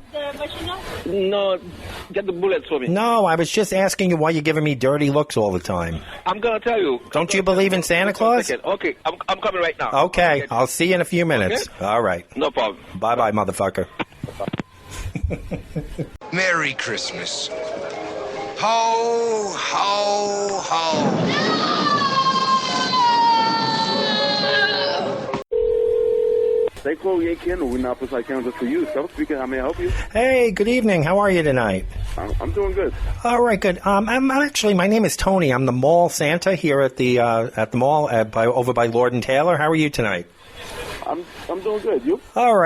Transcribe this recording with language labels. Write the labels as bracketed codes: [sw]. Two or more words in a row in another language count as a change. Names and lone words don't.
[en] No, get the bullets for me. No, I was just asking you why you're giving me dirty looks all the time. I'm going to tell you. Don't you believe in Santa Claus? Okay, I'm coming right now. Okay, I'll see you in a few minutes. Okay? All right. No problem. Bye-bye, motherfucker. Merry Christmas. Ho, ho, ho. Seiko Yekin, we not put just for you. So speaking, how may I help you? Hey, good evening. How are you tonight? I'm doing good. All right, good. I'm actually, my name is Tony. I'm the mall Santa here at the mall over by Lord and Taylor. How are you tonight? I'm doing good. You? All right.